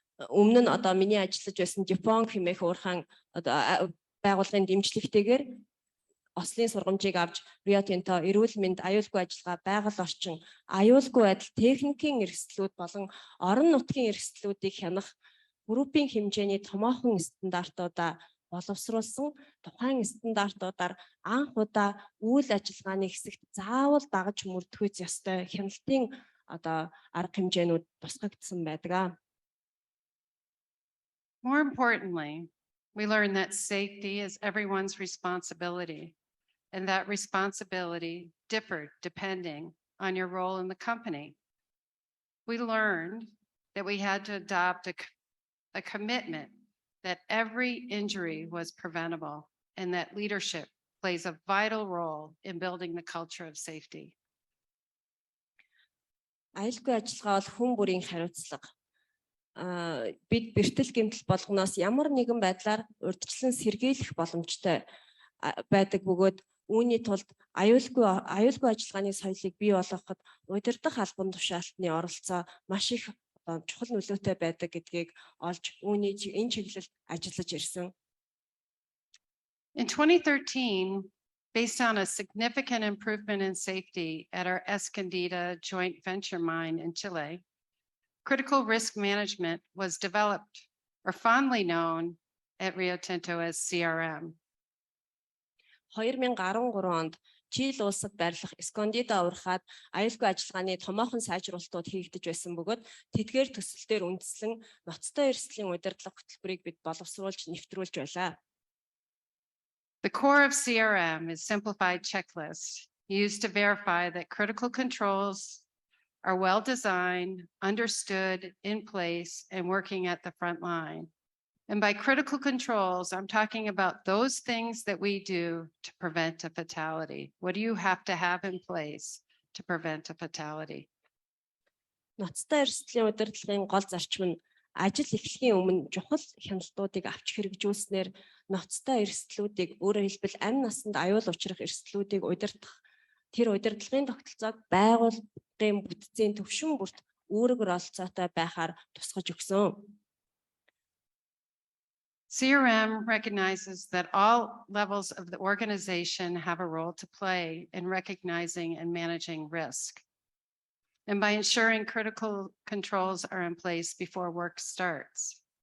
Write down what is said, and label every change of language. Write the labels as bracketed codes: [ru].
[mn] Өмнө нь миний ажиллаж байсан Япон хэмээх уурхаан байгууллагын дэмжлэгтэйгээр ослын сургамжийг авч Rio Tinto эрүүл мэнд, аюулгүй ажиллагаа, байгаль орчин, аюулгүй байдал, техникийн эрсдлүүд болон орон нутгийн эрсдлүүдийг хянах группийн хэмжээний томоохон стандартуудаа боловсруулсан. Тухайн стандартуудаар анх удаа үйл ажиллагааны хэсэгт заавал дагаж мөрдөхүйц ёстой хяналтын арга хэмжээнүүд тусгагдсан байдаг. [en] More importantly, we learn that safety is everyone's responsibility, and that responsibility differed depending on your role in the company. We learned that we had to adopt a commitment that every injury was preventable and that leadership plays a vital role in building the culture of safety. [mn] Аюулгүй ажиллагаа бол хүн бүрийн хариуцлага. Бид бэртэл гэмтэл болгоноос ямар нэгэн байдлаар урьдчилан сэргийлэх боломжтой байдаг бөгөөд үүний тулд аюулгүй ажиллагааны соёлыг бий болгоход удирдах албан тушаалтны оролцоо маш их чухал нөлөөтэй байдаг гэдгийг олж үүний энэ чиглэлд ажиллаж ирсэн. [en] In 2013, based on a significant improvement in safety at our Escondida joint venture mine in Chile, critical risk management was developed, or fondly known at Rio Tinto as CRM. [mn] 2013 онд Чили улсад байрлах Escondida уурхайд аюулгүй ажиллагааны томоохон сайжруулалтууд хийгдэж байсан бөгөөд тэдгээр төсөлтөөр үндэслэн ноцтой эрсдлийн удирдлага хөтөлбөрийг бид боловсруулж нэвтрүүлж байлаа. [en] The core of CRM is simplified checklists used to verify that critical controls are well designed, understood, in place, and working at the front line. And by critical controls, I'm talking about those things that we do to prevent a fatality. What do you have to have in place to prevent a fatality? [mn] Ноцтой эрсдлийн удирдлагын гол зарчим нь ажил эхлэхийн өмнө чухал хяналтуудыг авч хэрэгжүүлснээр ноцтой эрсдлүүдийг, өөрөөр хэлбэл амь насанд аюул учрах эрсдлүүдийг удирдах, тэр удирдлагын тогтолцоог байгууллагын бүтцийн төвшин бүрт үүрэг оролцоотой байхаар тусгаж өгсөн. [en] CRM recognizes that all levels of the organization have a role to play in recognizing and managing risk, and by ensuring critical controls are in place before work starts.